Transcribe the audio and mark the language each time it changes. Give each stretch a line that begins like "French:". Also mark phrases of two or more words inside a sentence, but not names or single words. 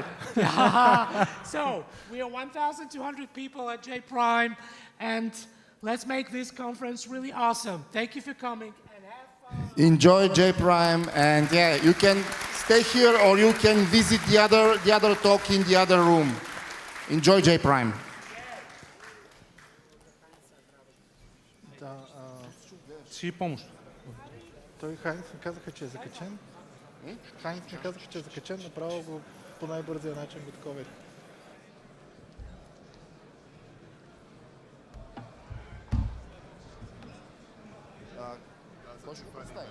English: So, we are 1,200 people at jPrime, and let's make this conference really awesome. Thank you for coming, and have fun. Enjoy jPrime, and yeah, you can stay here or you can visit the other talk in the other room. Enjoy jPrime.
Bulgarian: Ще и помощ. Той Хайнц ми казаха, че е закачен. Хайнц ми казаха, че е закачен, направо го по най-бързия начин го такове. Кой ще го представи?